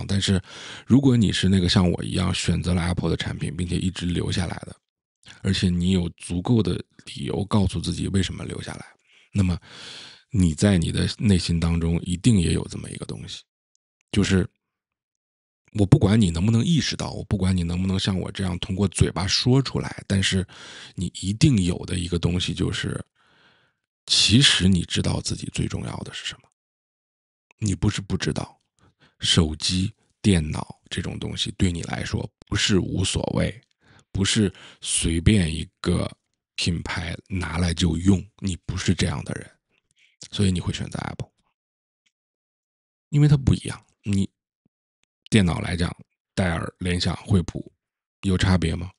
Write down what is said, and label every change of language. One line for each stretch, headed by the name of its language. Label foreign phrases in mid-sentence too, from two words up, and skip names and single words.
Chinese: 但是如果你是那个像我一样选擇了 Apple 的产品，并且一直留下来的，而且你有足够的理由告訴自己为什麼留下来，那麼你在你的內心當中一定也有這麼一個東西，就是我不管你能不能意識到，我不管你能不能像我這樣通過嘴巴說出來，但是你一定有的一個東西就是其實你知道自己最重要的是什麼。你不是不知道，手機、電腦這種東西對你來說不是無所謂，不是隨便一個品牌拿來就用，你不是這樣的人，所以你會選擇 Apple， 因為它不一樣。你電腦來講，戴爾、聯想、惠普有差別嗎？